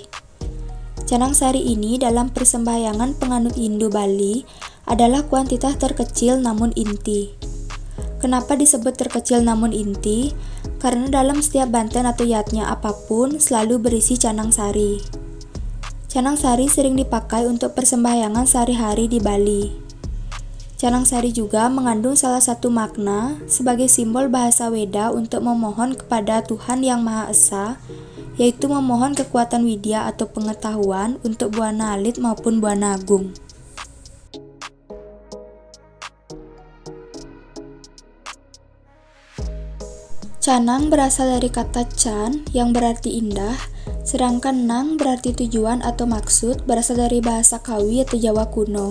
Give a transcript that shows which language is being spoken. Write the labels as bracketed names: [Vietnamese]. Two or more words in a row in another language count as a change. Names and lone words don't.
[Indonesian] Canang sari ini dalam persembahyangan penganut Hindu Bali adalah kuantitas terkecil namun inti. Kenapa disebut terkecil namun inti? Karena dalam setiap banten atau yatnya apapun selalu berisi canang sari. Canang sari sering dipakai untuk persembahyangan sehari-hari di Bali. Canang sari juga mengandung salah satu makna sebagai simbol bahasa Weda untuk memohon kepada Tuhan Yang Maha Esa, yaitu memohon kekuatan widya atau pengetahuan untuk Buana Alit maupun Buana Agung. Canang berasal dari kata can yang berarti indah, sedangkan nang berarti tujuan atau maksud, berasal dari bahasa Kawi atau Jawa kuno.